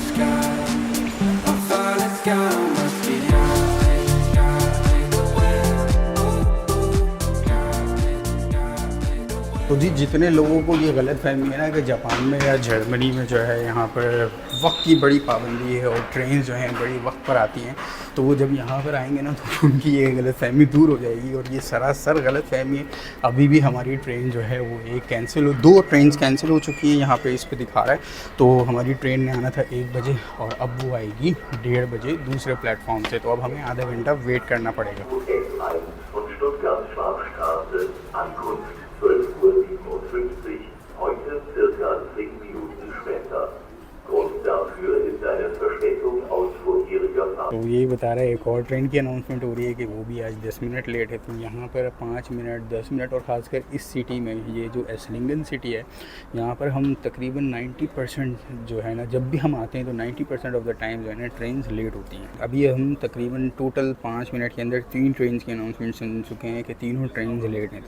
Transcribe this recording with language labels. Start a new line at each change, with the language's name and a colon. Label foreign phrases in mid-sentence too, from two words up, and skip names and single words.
Hindi: तो जी जितने लोगों को ये गलत फहमी है ना कि जापान में या जर्मनी में जो है यहाँ पर वक्त की बड़ी पाबंदी है और ट्रेन जो हैं बड़ी वक्त पर आती हैं, तो वो जब यहाँ पर आएंगे ना तो उनकी ये गलत फहमी दूर हो जाएगी। और ये सरासर गलत फहमी है। अभी भी हमारी ट्रेन जो है वो एक कैंसिल हो, 2 ट्रेन कैंसिल हो चुकी हैं, यहाँ पे इस पे दिखा रहा है। तो हमारी ट्रेन ने आना था 1 बजे और अब वो आएगी 1:30 बजे दूसरे प्लेटफॉर्म से। तो अब हमें आधा घंटा वेट करना पड़ेगा।
German: Heute circa 10 Minuten später. Grund dafür ist eine Verspätung aus vorheriger Fahrt.
Hindi: तो यही बता रहा है एक और ट्रेन की अनाउंसमेंट हो रही है कि वो भी आज 10 मिनट लेट है। तो यहाँ पर 5 मिनट 10 मिनट, और ख़ासकर इस सिटी में, ये जो एसलिंगन सिटी है, यहाँ पर हम तकरीबन 90% जो है ना, जब भी हम आते हैं तो 90%
English: of the time
Hindi: जो है ना ट्रेन लेट होती हैं। अभी हम तकरीबन टोटल 5 मिनट के अंदर 3 ट्रेन की अनाउंसमेंट सुन चुके हैं कि तीनों ट्रेन लेट हैं।